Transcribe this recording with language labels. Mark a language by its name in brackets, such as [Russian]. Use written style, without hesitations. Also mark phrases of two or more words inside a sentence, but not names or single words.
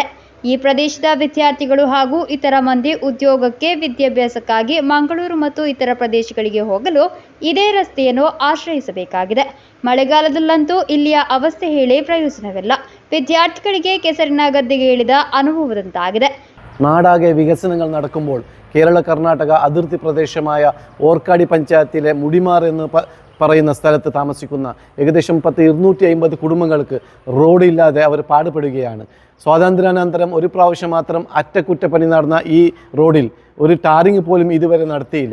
[Kannada] ಈ ಪ್ರದೇಶದ ವಿದ್ಯಾರ್ಥಿಗಳು ಹಾಗೂ ಇತರ ಮಂದಿ ಉದ್ಯೋಗಕ್ಕೆ, ವಿದ್ಯಾಭ್ಯಾಸಕ್ಕಾಗಿ ಮಂಗಳೂರು ಮತ್ತು ಇತರ ಪ್ರದೇಶಗಳಿಗೆ ಹೋಗಲು ಇದೇ ರಸ್ತೆಯನ್ನು ಆಶ್ರಯಿಸಬೇಕಾಗಿದೆ. ಮಳೆಗಾಲದಲ್ಲಂತೂ ಇಲ್ಲಿಯ ಅವಸ್ಥೆ ಹೇಳಿ ಪ್ರಯೋಜನವಿಲ್ಲ. ವಿದ್ಯಾರ್ಥಿಗಳಿಗೆ ಕೆಸರಿನ ಗದ್ದೆಗೆ ಇಳಿದ അನುഭവದಂತಾಗಿದೆ. [Malayalam] നാടാകെ വികസനങ്ങൾ നടക്കുമ്പോൾ കേരള കർണാടക അതിർത്തി പ്രദേശമായ ഓർക്കാടി പഞ്ചായത്തിലെ മുടിമാർ എന്ന് പറയുന്ന സ്ഥലത്ത് താമസിക്കുന്ന ഏകദേശം 250 കുടുംബങ്ങൾക്ക് റോഡില്ലാതെ അവർ പാടുപെടുകയാണ്. സ്വാതന്ത്ര്യാനന്തരം ഒരു പ്രാവശ്യം മാത്രം അറ്റകുറ്റപ്പണി നടന്ന ഈ റോഡിൽ ഒരു ടാറിങ് പോലും ഇതുവരെ നടത്തിയില്ല.